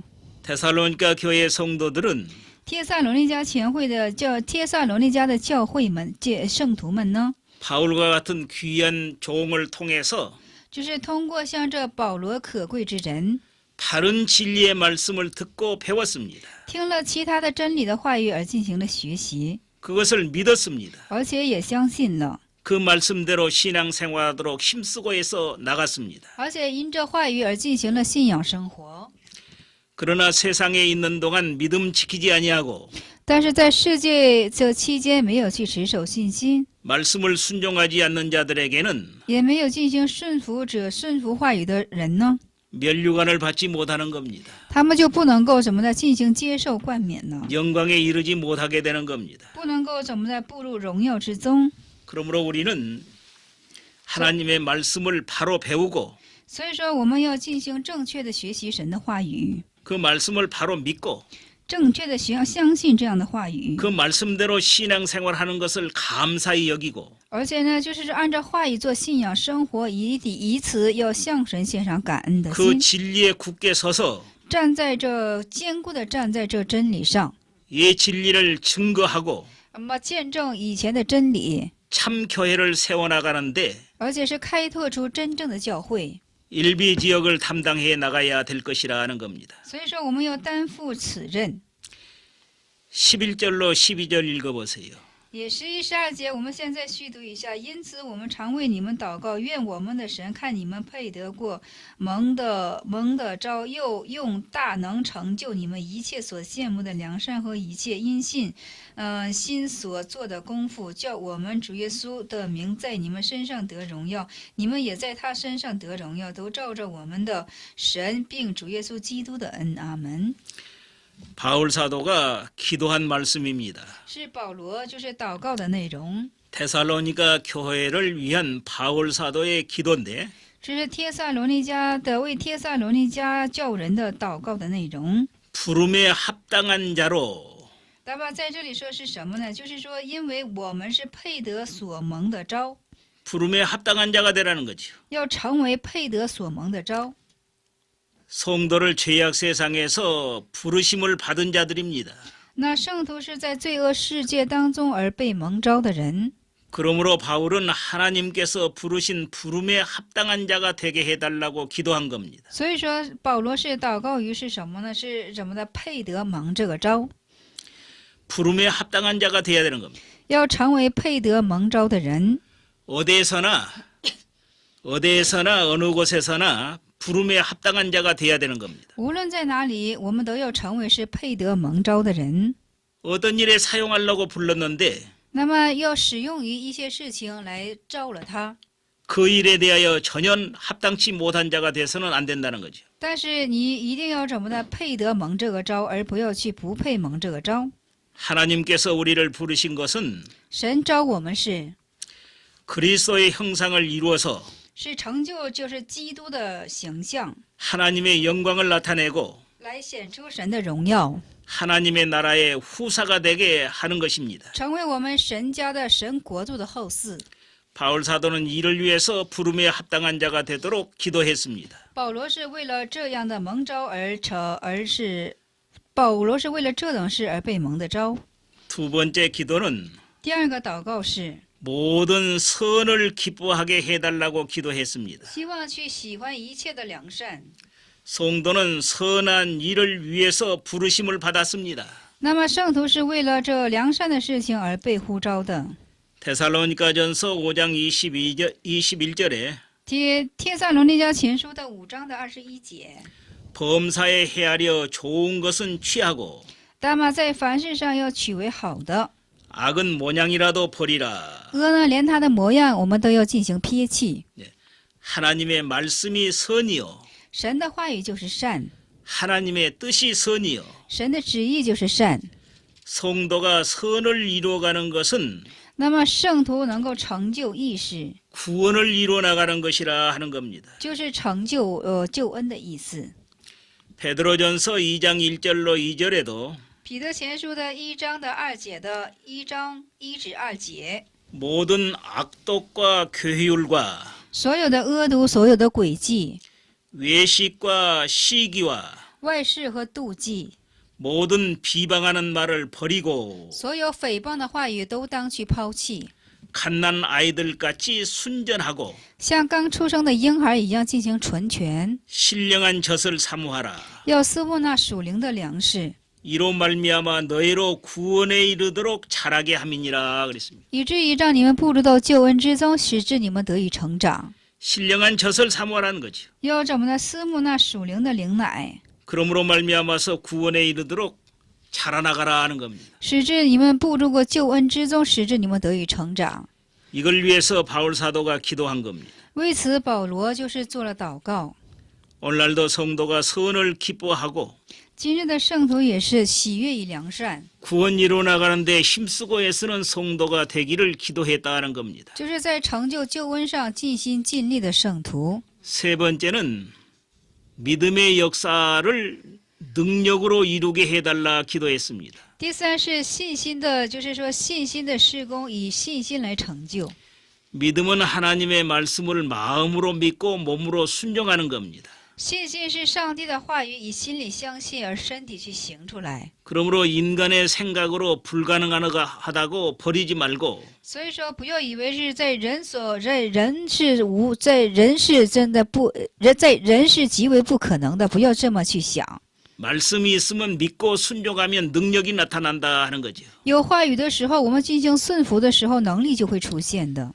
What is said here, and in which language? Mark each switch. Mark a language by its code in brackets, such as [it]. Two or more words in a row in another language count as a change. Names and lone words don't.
[ko] 데살로니가 교회 성도들은 [zh] 帖撒罗尼迦的教会们、圣徒们呢， [ko] 바울과 같은 귀한 종을 통해서 [zh] 就是通过像这保罗可贵之人， [ko] 바른 진리의 말씀을 듣고 배웠습니다. [zh] 听了其他的真理的话语而进行了学习， [ko] 그것을 믿었습니다. [zh] 而且也相信了， [ko] 그 말씀대로 신앙생활하도록 힘쓰고 해서 나갔습니다. [zh] 而且因这话语而进行了信仰生活。 [ko] 그러나 세상에 있는 동안 믿음 지키지 아니하고 [zh] 但是在世界这期间没有去持守信心， [ko] 말씀을 순종하지 않는 자들에게는 [zh] 也没有进行顺服话语的人呢， [ko] 면류관을 받지 못하는 겁니다. [zh] 他们就不能够怎么的进行接受冠冕呢？ [ko] 영광에 이르지 못하게 되는 겁니다. [zh] 不能够怎么的步入荣耀之中。 [ko] 그러므로 우리는 하나님의 말씀을 바로 배우고 [zh] 所以说，我们要进行正确的学习神的话语， [ko] 그 말씀을 바로 믿고 [zh] 正确的相信这样的话语， [ko] 그 말씀대로 신앙생활하는 것을 감사히 여기고 [zh] 而且呢，就是按照话语做信仰生活，以此要向神献上感恩的 [ko] 그 [zh] 心， [ko] 진리에 굳게 서서 [zh] 坚固的站在这真理上， [ko] 이 진리를 증거하고 [zh] 那么见证以前的真理， [ko] 참 교회를 세워나가는데 [zh] 而且是开拓出真正的教会。 [ko] 일비 지역을 담당해 나가야 될 것이라는 겁니다. [zh] 所以说，我们要担负此任。 [ko] 11절로 12절 읽어보세요. [zh] 也11、12节，我们现在续读一下。因此，我们常为你们祷告，愿我们的神看你们配得过蒙的召，又用大能成就你们一切所羡慕的良善和一切因信，心所做的功夫，叫我们主耶稣的名在你们身上得荣耀，你们也在他身上得荣耀，都照着我们的神并主耶稣基督的恩。阿门。 [ko] 바울 사도가 기도한 말씀입니다. [zh] 是保罗就是祷告的内容。 [ko] 데살로니가 교회를 위한 바울 사도의 기도인데 [zh] 这是帖撒罗尼迦的为帖撒罗尼迦教人的祷告的内容。 [ko] 부름에 합당한 자로 [zh] 那么在这里说是什么呢？就是说，因为我们是配得所蒙的召， [ko] 부름에 합당한 자가 되라는 거죠. [zh] 要成为配得所蒙的召。 [ko] 성도를 죄악 세상에서 부르심을 받은 자들입니다. [zh] 那圣徒是在罪恶世界当中而被蒙召的人， [ko] 그러므로 바울은 하나님께서 부르신 부름에 합당한 자가 되게 해달라고 기도한 겁니다. [zh] 所以说保罗是祷告于是什么呢？是什么的？配得蒙这个召， [ko] 부름에 합당한 자가 돼야 되는 겁니다. [zh] 要成为配得蒙召的人。 [ko] 어디에서나 어느 곳에서나 부름에 합당한 자가 돼야 되는 겁니다. [zh] 无论在哪里，我们都要成为是配得蒙召的人。 [ko] 어떤 일에 사용하려고 불렀는데 [zh] 那么要使用于一些事情来召了他， [ko] 그 일에 대하여 전혀 합당치 못한 자가 돼서는 안 된다는 거죠. [zh] 但是你一定要怎么的配得蒙这个召，而不要去不配蒙这个召。 [ko] 하나님께서 우리를 부르신 것은 [zh] 神召我们是 [ko] 그리스도의 형상을 이루어서 [zh] 成就，就是基督的形象， [ko] 하나님의 영광을 나타내고 [zh] 来显出神的荣耀， [ko] 하나님의 나라의 후사가 되게 하는 것입니다. [zh] 成为我们神家的神国度的后嗣。 [ko] 바울 사도는 이를 위해서 부름에 합당한 자가 되도록 기도했습니다. [zh] 保罗是为了这样的蒙召保罗是为了这等事而被蒙的召。 [ko] 두 번째 기도는 [zh] 第二个祷告是 [ko] 모든 선을 기뻐하게 해달라고 기도했습니다. [zh] 希望去喜欢一切的良善。 [ko] 성도는 선한 일을 위해서 부르심을 받았습니다. [zh] 那么圣徒是为了这良善的事情而被呼召的。 [ko] 데살로니가전서 5장 21절에 [zh] 帖撒罗尼迦前书的5章的21节， [ko] 범사에 헤아려 좋은 것은 취하고 [zh] 那么在凡事上要取为好的， [ko] 악은 모양이라도 버리라. [zh] 恶呢，连他的模样我们都要进行撇弃。 [ko] 하나님의 말씀이 선이요 [zh] 神的话语就是善， [ko] 하나님의 뜻이 선이요 [zh] 神的旨意就是善。 [ko] 성도가 선을 이루어가는 것은 [zh] 那么圣徒能够成就义事， [ko] 구원을 이루어 나가는 것이라 하는 겁니다. [zh] 就是成就救恩的意思。 [ko] 베드로전서 2장 1절로 2절에도 [zh] 彼得前书的1章的2节的1章1至2节， [ko] 모든 악독과 교회율과 [zh] 所有的恶毒，所有的诡计， [ko] 외식과 시기와 [zh] 外事和妒忌， [ko] 모든 비방하는 말을 버리고 [zh] 所有诽谤的话语都当去抛弃， [ko] 갓난 아이들같이 순전하고 [zh] 像刚出生的婴孩一样进行纯全， [ko] 신령한 젖을 사모하라. [zh] 要思慕那属灵的粮食， [ko] 이로 말미암아 너희로 구원에 이르도록 자라게 함이니라 그랬습니다. [zh] 以至于让你们步入到救恩之中，使至你们得以成长。 [ko] 신령한 젖을 사모하라는 거죠. [zh] 要怎么呢？思慕那属灵的灵奶， [ko] 그러므로 말미암아서 구원에 이르도록 자라나가라 하는 겁니다. [zh] 使至你们步入过救恩之中，使至你们得以成长。 [ko] 이걸 위해서 바울 사도가 기도한 겁니다. [zh] 为此，保罗就是做了祷告。 [ko] 오늘날도 성도가 선을 기뻐하고 [zh] 今日的圣徒也是喜悦与良善， [ko] 구원 이루어 나가는데 힘쓰고 애쓰는 성도가 되기를 기도했다는 겁니다. [zh] 就是在成就救恩上尽心尽力的圣徒。 [ko] 세 번째는 믿음의 역사를 능력으로 이루게 해달라 기도했습니다. [zh] 第三是信心的，就是说信心的事工以信心来成就。 [ko] 믿음은 하나님의 말씀을 마음으로 믿고 몸으로 순종하는 겁니다. [zh] 信心是上帝的话语，以心里相信而身体去行出来。 [ko] 그러므로 인간의 생각으로 불가능하다고 버리지 말고 [zh] 所以说，不要以为是在人是极为不可能的，不要这么去想。 [ko] 말씀이 있으면 믿고 순종하면 능력이 나타난다 하는 거죠. [zh] 有话语的时候，我们进行顺服的时候，能力就会出现的。